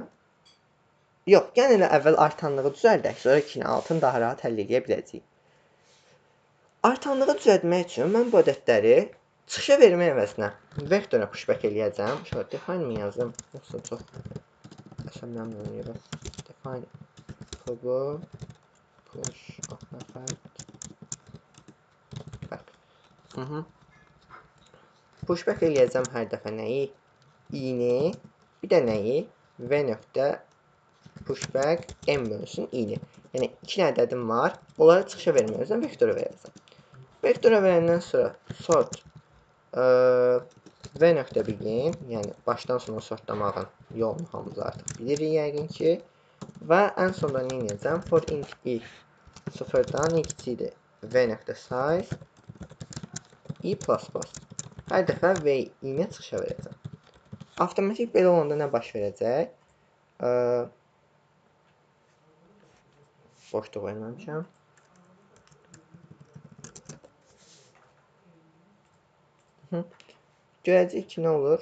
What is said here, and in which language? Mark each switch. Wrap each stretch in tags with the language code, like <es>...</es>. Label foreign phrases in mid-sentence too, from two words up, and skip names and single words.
<az>Yox, gəlin elə əvvəl artanlığı düzəldək, sonra 2 ilə 6-nı daha rahat həll edə biləcəyik. Artanlığı düzəltmək üçün mən bu ədədləri çıxışa vermək əvəzinə vektora pushback eləyəcəm. Şöyle define mi yazım? Yoxsa çox əsəbləməyəm.</az> <en>Define push pushback</en> <az>eləyəcəm hər dəfə nəyi? i-ni, bir də nəyi? V nöqtə pushback n bölünsün i-ni. Yəni 2 ədədim var. Onları çıxışa vermək üzrə vektora verəcəm. Vektora verəndən sonra sort V nöqtə bilin, yəni başdan sona sortlamağın yolunu hamımız artıq bilirik yəqin ki. Və ən sonda nə edəcəm?</az> <en>For int</en> <az>i sıfırdan i kiçikdir V nöqtə size i</az> <en>plus plus.</en> <az>Hər dəfə V i-ni çıxışa verəcəm. Avtomatik belə olanda nə baş verəcək? Boşluq verməmişəm. Görəcəyik ki, nə olur?</az>